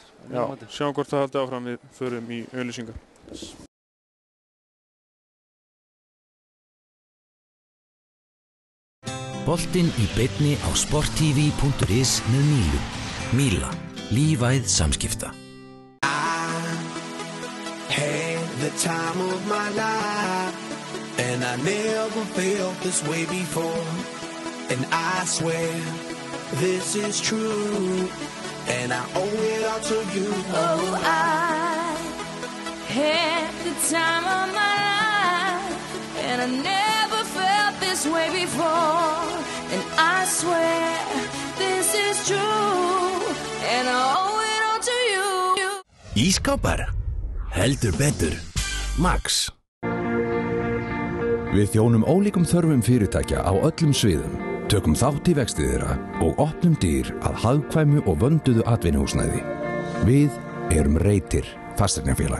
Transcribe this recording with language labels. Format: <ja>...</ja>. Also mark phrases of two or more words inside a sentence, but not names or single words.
<is>Já, sjáum hvort það haldi áfram, við förum í auglýsingar. Boltinn í beinni á sporttv.is með Mílu. Míla, lífæð samskipta.</is> <en>The time of my life, and I never felt this way before, and I swear this is true, and I owe it all to you. Oh, I had the time of my life, and I never felt this way before, and I swear this is true, and I owe it all to you.</en> <is>Ískápar, heldur betur. Max. Við þjónum ólíkum þörfum fyrirtækja á öllum sviðum, tökum þátt í vexti þeirra og opnum dyr að hagkvæmu og vönduðu atvinnuhúsnæði. Við erum Reytir, fasteignafélag.</is>